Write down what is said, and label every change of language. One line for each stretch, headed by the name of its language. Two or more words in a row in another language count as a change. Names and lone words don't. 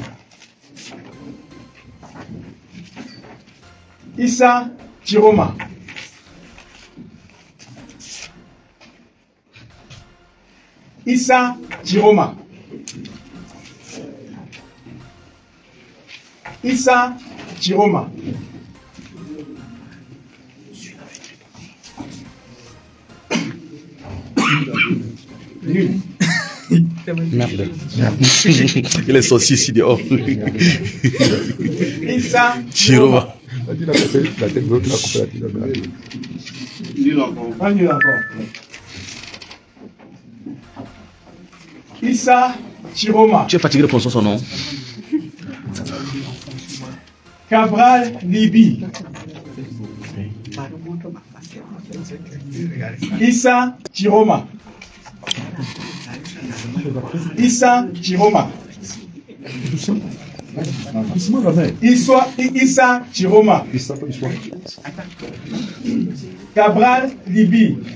French: Issa Chiroma. Issa Chiroma. Issa Chiroma. Merde. Il est sorti ici dehors. Issa Chiroma. La tête de l'autre, la coupé la tête de l'autre. Pas nul encore. Issa Chiroma. Tu es fatigué de prononcer son nom. Cabral Libi. Issa Chiroma. Issa Chiroma. Issa Chiroma. Cabral Libi.